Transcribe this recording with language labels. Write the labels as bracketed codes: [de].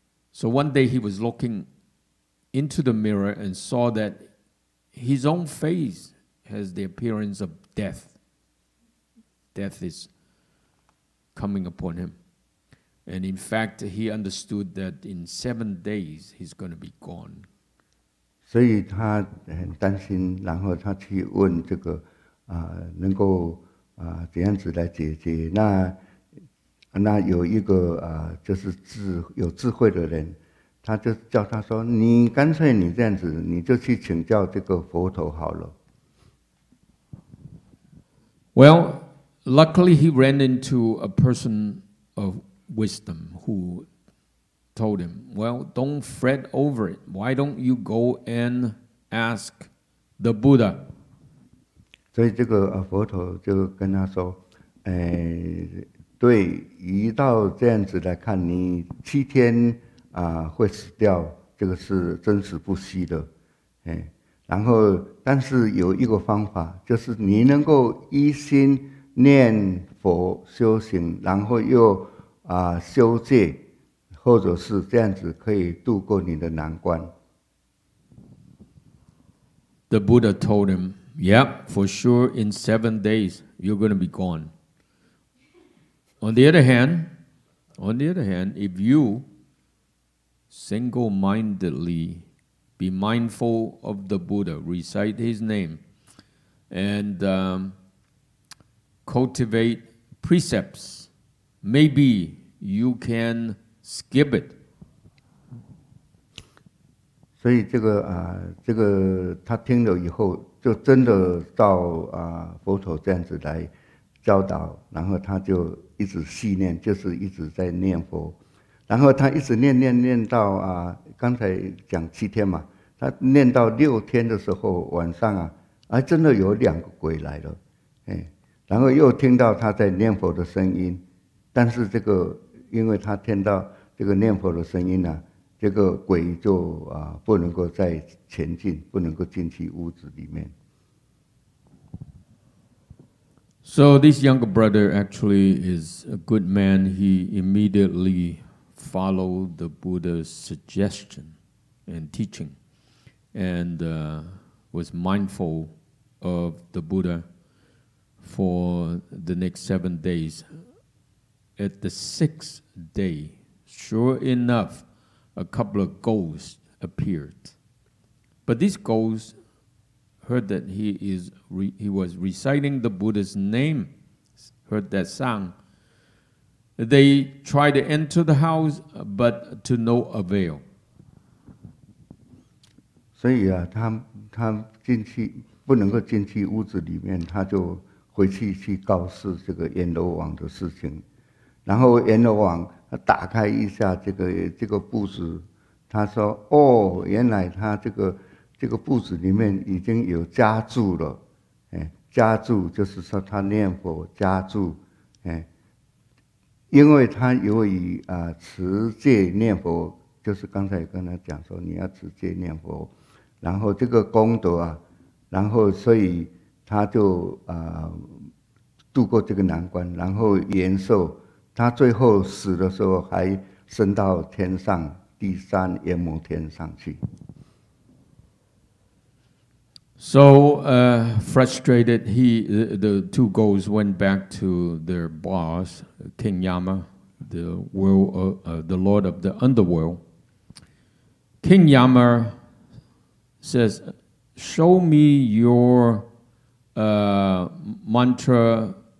[en] So one day he was looking into the mirror and saw that his own face has the appearance of death. Death is coming upon him. And in fact, he understood that in 7 days he's going to be gone. [zh] 所以他很担心，然后他去问这个能够怎样子来解决？那有一个就是有智慧的人，他就叫他说：“你干脆你这样子，你就去请教这个佛陀好了。” [en] Well, luckily he ran into a person of wisdom who told him, well, don't fret over it. Why don't you go and ask the Buddha? [zh] 所以这个佛陀就跟他说：“对，依照这样子来看，你7天会死掉，这个是真实不虚的。然后，但是有一个方法，就是你能够一心念佛修行，然后又修戒，或者是这样子可以度过你的难关。” [en] The Buddha told him, "Yep, for sure in 7 days you're going to be gone." On the other hand, if you single-mindedly be mindful of the Buddha, recite his name, and cultivate precepts, maybe you can skip it. [zh] 所以这个他听了以后，就真的照佛陀这样子来教导，然后他就一直细念，就是一直在念佛，然后他一直念到刚才讲7天嘛，他念到6天的时候，晚上真的有2个鬼来了，然后又听到他在念佛的声音，但是这个因为他听到这个念佛的声音这个鬼就不能够再前进，不能够进去屋子里面。 [en] So this younger brother actually is a good man. He immediately followed the Buddha's suggestion and teaching, and was mindful of the Buddha for the next 7 days. At the 6th day, sure enough, a couple of ghosts appeared. But these ghosts heard that he was reciting the Buddha's name, heard that sound. They tried to enter the house, but to no avail. [zh] 所以他进去不能够进去屋子里面，他就回去告诉这个阎罗王的事情，然后阎罗王他打开一下这个簿子，他说：“哦，原来他这个簿子里面已经有加注了，加注就是说他念佛加注，因为他由于持戒念佛，就是刚才跟他讲说你要持戒念佛，然后这个功德然后所以他就度过这个难关，然后延寿。” 他最后死的时候还升到天上第3阎摩天上去。 [en] So frustrated, the 2 ghosts went back to their boss, King Yama, the Lord of the underworld. King Yama says, "Show me your mantra."